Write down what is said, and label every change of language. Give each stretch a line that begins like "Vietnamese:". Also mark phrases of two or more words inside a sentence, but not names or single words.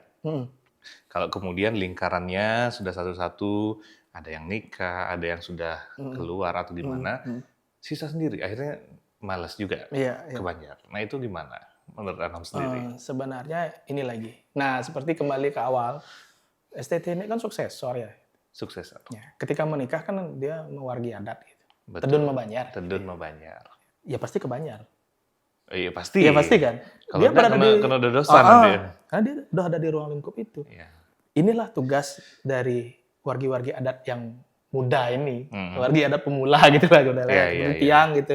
Indonesian: Kalau kemudian lingkarannya sudah satu-satu, ada yang nikah, ada yang sudah keluar atau di mana, sisa sendiri. Akhirnya malas juga Iya. ke Banjar. Nah itu gimana menurut Anam sendiri? Sebenarnya ini lagi. Nah, seperti kembali ke awal, STT ini kan suksesor ya. Sukses. Ya, ketika menikah kan dia mewargi adat gitu. Betul.
Balinese: Tedun mau Banjar. Tedun mau Banjar.
Indonesian: Ya pasti ke Banjar. Iya pasti. Iya pasti kan. Kalau enggak kena dodosan dia. Karena dia udah ada di ruang lingkup itu. Iya. Inilah tugas dari wargi-wargi adat yang muda ini. Wargi adat pemula gitu lah. Iya. Tiang gitu.